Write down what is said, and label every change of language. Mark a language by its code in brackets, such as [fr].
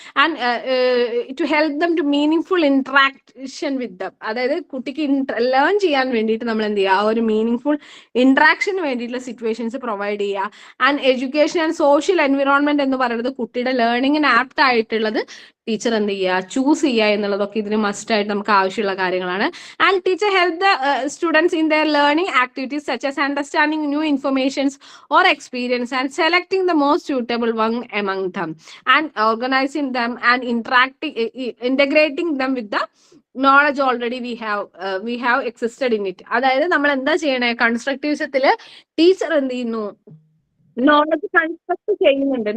[en] and to help them to meaningful interaction with them, [ml] അതായത് കുട്ടിക്ക് learn ചെയ്യാൻ വേണ്ടിയിട്ട് നമ്മൾ എന്ത് ചെയ്യുക, ആ ഒരു മീനിങ് ഫുൾ ഇന്ററാക്ഷന് വേണ്ടിയിട്ടുള്ള സിറ്റുവേഷൻസ് പ്രൊവൈഡ് ചെയ്യുക. And education and social environment എന്ന് പറയുന്നത് കുട്ടിയുടെ ലേണിങ്ങിന് ആപ്റ്റ് ആയിട്ടുള്ളത് ടീച്ചർ എന്ത് ചെയ്യുക, ചൂസ് ചെയ്യുക എന്നുള്ളതൊക്കെ ഇതിന് മസ്റ്റ് ആയിട്ട് നമുക്ക് ആവശ്യമുള്ള കാര്യങ്ങളാണ്. [en] And teacher help the students in their learning activities such as understanding new informations or experience and selecting the most suitable one among them and organizing them and integrating them with the knowledge already we have existed in it. [ml] അതായത് നമ്മൾ എന്താ ചെയ്യണേ, കൺസ്ട്രക്റ്റിവിസത്തില് teacher എന്ത് ചെയ്യുന്നു, knowledge construct ചെയ്യുന്നുണ്ട്.